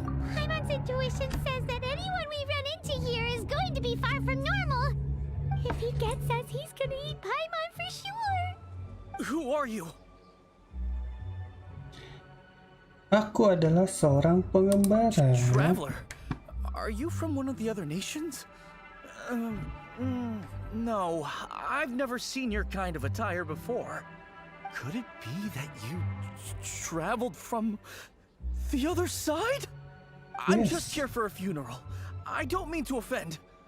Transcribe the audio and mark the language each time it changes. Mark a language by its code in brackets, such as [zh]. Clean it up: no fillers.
[en] Paimon's intuition says that anyone we run into here is going to be far from normal. If he gets us, he's gonna eat Paimon for sure. Who are you? [id] Aku adalah seorang pengembara. [en] Traveler? Are you from one of the other nations? No, I've never seen your kind of attire before. Could it be that you traveled from the other side? I'm Yes. just here for a funeral. I don't mean to offend.